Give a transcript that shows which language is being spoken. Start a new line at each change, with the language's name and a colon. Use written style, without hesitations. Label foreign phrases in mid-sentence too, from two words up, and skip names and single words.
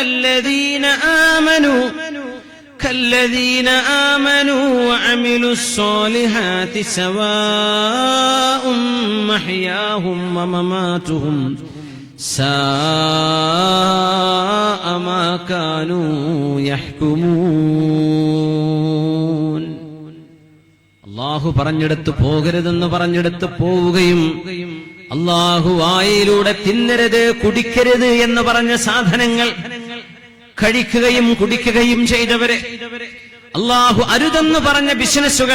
Arabic: كالذين آمنوا وعملوا الصالحات سواء محياهم ومماتهم ساء ما كانوا يحكمون.
Malayalam: അല്ലാഹു പറഞ്ഞെടുത്ത് പോകരുതെന്ന് പറഞ്ഞെടുത്ത് പോവുകയും അല്ലാഹു വായിലൂടെ തിന്നരുത് കുടിക്കരുത് എന്ന് പറഞ്ഞ സാധനങ്ങൾ കഴിക്കുകയും കുടിക്കുകയും ചെയ്തവരെ, അല്ലാഹു അരുതെന്ന് പറഞ്ഞ ബിസിനസ്സുകൾ,